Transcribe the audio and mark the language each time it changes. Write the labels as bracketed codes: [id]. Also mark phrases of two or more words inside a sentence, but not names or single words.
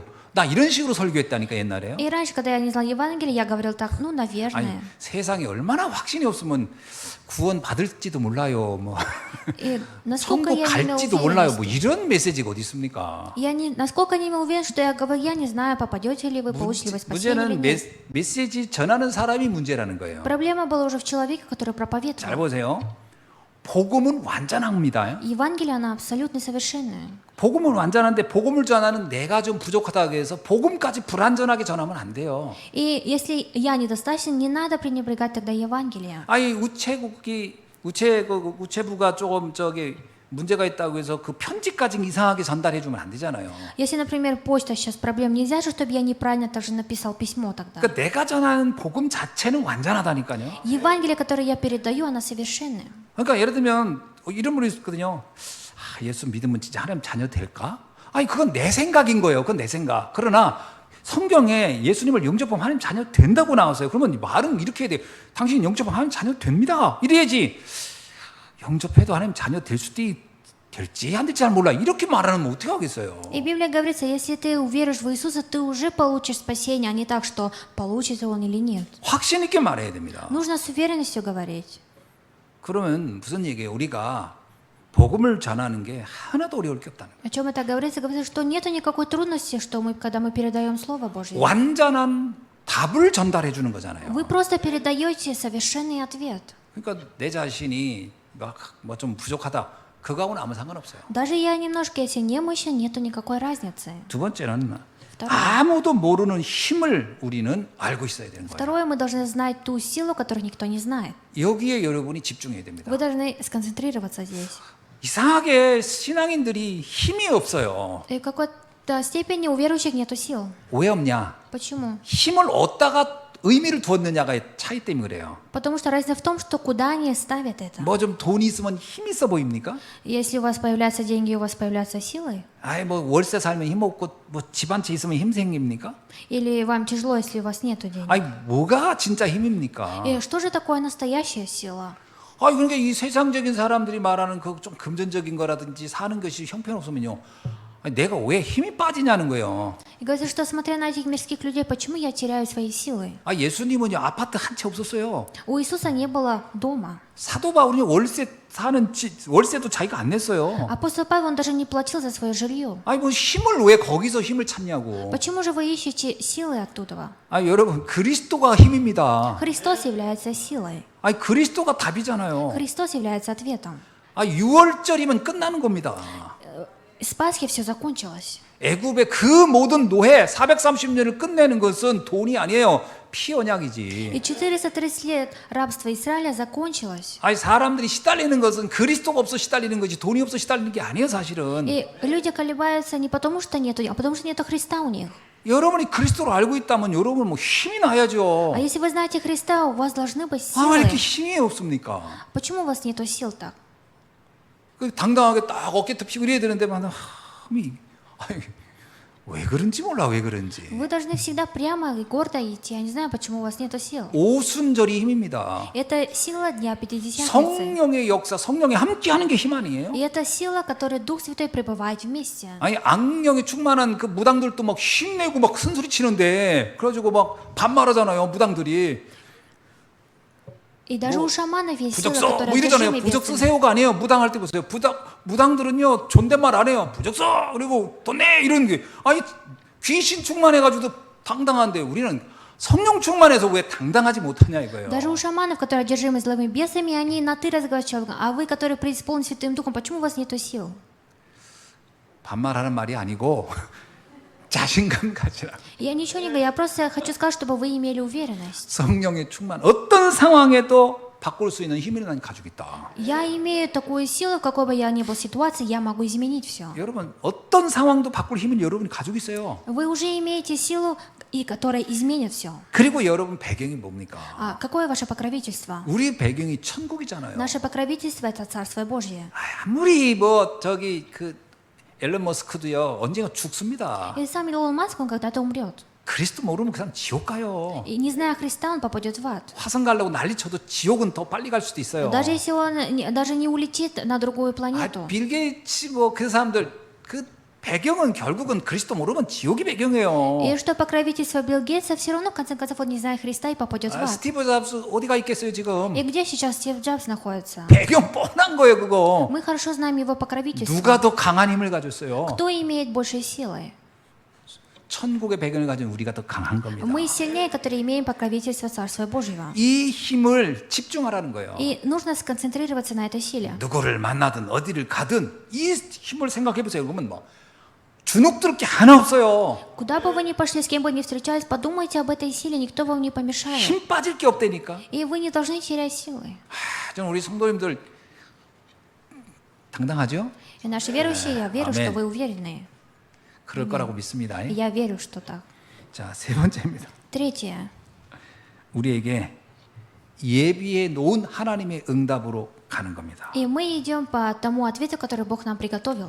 [ko] 나 이런 식으로 설교했다니까 옛날에요. [ru] И раньше, когда я не знал Евангелие, я говорил так, ну, [ko] 아니 [ru] наверное. [ko] 세상에 얼마나 확신이 없으면 구원 받을지도 몰라요. 뭐 [ru] И насколько [ko] 천국 [ru] я не имел [ko] 갈지도 몰라요. 뭐 [ru] уверенности. [ko] 이런 메시지가 어디 있습니까? [ru] Насколько не имел уверен, что я говорю, я не знаю, попадете ли вы, получите ли вы спасение или [ko] 문제는 [ru] нет. [ko] 메시지 전하는 사람이 문제라는 거예요. [ru] Проблема была уже в человеке, который [ko] 잘 [ru] проповедовал. [ko] 보세요. 복음은 완전합니다. [ru] Евангелие, она абсолютно совершенная. [ko] 복음은 완전한데 복음을 전하는 내가 좀 부족하다고 해서 복음까지 불완전하게 전하면 안 돼요. [ru] И если я недостаточен, не надо пренебрегать тогда Евангелие. [ko] 아니 우체부가 조금 문제가 있다고 해서 그 편지까지 이상하게 전달해 주면 안 되잖아요. [ru] Если, например, почта сейчас проблем, нельзя же, чтобы я неправильно также написал письмо тогда. [ko] 그러니까 내가 전하는 복음 자체는 완전하다니까요. [ru] Евангелие, которое я передаю, оно совершенное. [ko] 그러니까 예를 들면 이런 분이 있거든요. 예수 믿으면 진짜 하나님 자녀 될까? 아니 그건 내 생각인 거예요. 그건 내 생각. 그러나 성경에 예수님을 영접하면 하나님 자녀 된다고 나왔어요. 그러면 말은 이렇게 해야 돼요. 당신 영접하면 하나님 자녀 됩니다. 이래야지. 영접해도 하나님 자녀 될 수도 될지 안 될지 잘 몰라. 이렇게 말하면 어떻게 하겠어요? [ru] И в Библии говорится, если ты уверуешь в Иисуса, ты уже получишь спасение, а не так, что получится он или нет. [ko] 확신 있게 말해야 됩니다. [ru] Нужно с уверенностью говорить. [ko] 그러면 무슨 얘기예요? 우리가 복음을 전하는 게 하나도 어려울 게 없다는 거예요. [ru] О чем это говорится? Говорится, что нет никакой трудности, что когда мы передаем Слово Божье. [ko] 완전한 답을 전달해 주는 거잖아요. [ru] Вы просто передаете совершенный ответ. [ko] 그러니까 내 자신이 뭐 좀 부족하다. 그거하고는 아무 상관없어요. [ru] Даже я немножко, если немощен, нету никакой разницы. [ko] 두 번째는 [ru] Второе. [ko] 아무도 모르는 힘을 우리는 알고 있어야 되는 거예요. [ru] Второе, мы должны знать ту силу, которую никто не знает. [ko] 여기에 여러분이 집중해야 됩니다. [ru] Вы должны сконцентрироваться здесь. [ko] 이상하게 신앙인들이 힘이 없어요. [ru] И в какой-то степени у верующих нету сил. [ko] 왜 없냐? [ru] Почему? [ko] 힘을 얻다가 의미를 두었느냐가 차이 때문에 그래요. [ru] Потому что разница в том, что куда они ставят это. [ko] 뭐 좀 돈이 있으면 힘 있어 보입니까? [ru] Если у вас появляются деньги, у вас появляются силы, [ko] 아이 뭐 월세 살면 힘 없고 뭐 집 한 채 있으면 힘 생깁니까? [ru] или вам тяжело, если у вас нету денег. [ko] 아이 뭐가 진짜 힘입니까? [ru] И что же такое настоящая сила? [ko] 아 그러니까 이 세상적인 사람들이 말하는 그 좀 금전적인 거라든지 사는 것이 형편없으면요. 아니, 내가 왜 힘이 빠지냐는 거예요. [ru] И говорится, что смотря на этих мирских людей, почему я теряю свои силы? [ko] 아 예수님은요 아파트 한 채 없었어요. [ru] У Иисуса не было дома. [ko] 사도 바울이 월세도 자기가 안 냈어요. [ru] Апостол Павел, он даже не платил за свое жилье. [ko] 아니 뭐 힘을 왜 거기서 힘을 찾냐고. [ru] Почему же вы ищете силы оттуда? [ko] 아 여러분 그리스도가 힘입니다. [ru] Христос является силой. [ko] 아니 그리스도가 답이잖아요. [ru] Христос является ответом. [ko] 아 6월절이면 끝나는 겁니다. [ru] С Пасхи все закончилось. [ko] 애굽의 그 모든 노예 430년을 끝내는 것은 돈이 아니에요. 피언약이지. [ru] И 430 лет рабства Израиля закончилось. [ko] 아니 사람들이 시달리는 것은 그리스도가 없어 시달리는 거지 돈이 없어 시달리는 게 아니에요 사실은. [ru] И люди колебаются не потому, что нету, а потому, что нету Христа у них. [ko] 여러분이 그리스도를 알고 있다면 여러분 뭐 힘이 나야죠. [ru] А если вы знаете Христа, у вас должны быть [ko] 아, 왜 [ru] силы. [ko] 이렇게 힘이 없습니까? [ru] Почему у вас нету сил так? [ko] 그 당당하게 딱 어깨 펴고 이래야 되는데만 힘이 아니, 왜 그런지 몰라 왜 그런지. [ru] Вы должны всегда прямо и гордо идти. Я не знаю, почему у вас нету сил. [ko] 오순절이 힘입니다. [ru] Это сила Дня Пятидесятницы. [ko] 성령의 역사, 성령이 함께하는 게 힘 아니에요? [ru] И это сила, которой Дух Святой пребывает вместе. [ko] 아니 악령에 충만한 그 무당들도 막 힘내고 막 큰 소리 치는데 그래가지고 막 반말하잖아요 무당들이. [ru] И даже у шаманов есть сила, [ko] 부적서 [ru] которая [ko] 뭐 이러잖아요. [ru] одержимы [ko] 부적서 [ru] бесами. [ko] 세요가 아니에요. 무당할 때 보세요. 무당들은요 존댓말 안 해요. 부적서 그리고 돈 내 이런 게 아니 귀신 충만해가지고도 당당한데 우리는 성령 충만해서 왜 당당하지 못하냐 이거예요. [ru] Даже у шаманов, которые одержимы злыми бесами, они на «ты» разговаривают с человеком. А вы, которые преисполнены Святым Духом, почему у вас нету сил? [ko] 반말하는 말이 아니고 자신감 가지라. [ru] Я ничего не говорю, я просто хочу сказать, чтобы вы имели уверенность. [ko] 성령의 충만 어떤 상황에도 바꿀 수 있는 힘을 난 가지고 있다. [ru] Я имею такую силу, в какой бы я ни был ситуации, я могу изменить все. [ko] 여러분 어떤 상황도 바꿀 힘을 여러분이 가지고 있어요. [ru] Вы уже имеете силу, и которая изменит все. [ko] 그리고 여러분 배경이 뭡니까? [ru] А какое ваше покровительство? [ko] 우리 배경이 천국이잖아요. [ru] Наше покровительство – это Царство Божье. [ko] 아무리 뭐 저기 그 앨런 머스크도요 언젠가 죽습니다. [ru] И сам Илон Маск, он когда-то умрет. [ko] 그리스도 모르면 그냥 지옥 가요. [ru] И не зная Христа, он попадет в ад. [ko] 화성 가려고 난리쳐도 지옥은 더 빨리 갈 수도 있어요. [ru] Даже если он даже не улетит на другую 아, планету. [ko] 빌 게이츠 뭐 그 사람들 그 배경은 결국은 그리스도 모르면 지옥이 배경이에요. [ru] И что покровительство Билл Гейтса, все равно, в конце концов, он не знает Христа и попадет в 아, ад. [ko] 스티브 잡스 어디가 있겠어요 지금? [ru] И где сейчас Стив Джобс находится? [ko] 배경 뻔한 거예요 그거. [ru] Мы хорошо знаем его покровительство. [ko] 누가 더 강한 힘을 가졌어요? [ru] Кто имеет большей силы? [ko] 천국의 배경을 가진 우리가 더 강한 겁니다. [ru] Мы сильнее, которые имеем покровительство Царства Божьего. [ko] 이 힘을 집중하라는 거예요. [ru] И нужно сконцентрироваться на этой силе. [ko] 누구를 만나든 어디를 가든 이 힘을 생각해 보세요. 그러면 뭐 주눅들 게 하나 없어요. [ru] Куда бы вы ни пошли, с кем бы ни встречались, подумайте об этой силе, никто вам не помешает. [ko] 힘 빠질 게 없다니까. [ru] И вы не должны терять силы. [ko] 저는 우리 성도님들 당당하죠? [ru] И наши верующие, я верю, [ko] 아멘. [ru] что вы уверенные. [ko] 그럴 거라고 믿습니다. [ru] И я верю, что так. [ko] 자, 세 번째입니다. [ru] Третье. [ko] 우리에게 예비해 놓은 하나님의 응답으로 가는 겁니다. [ru] И мы идем по тому ответу, который Бог нам приготовил.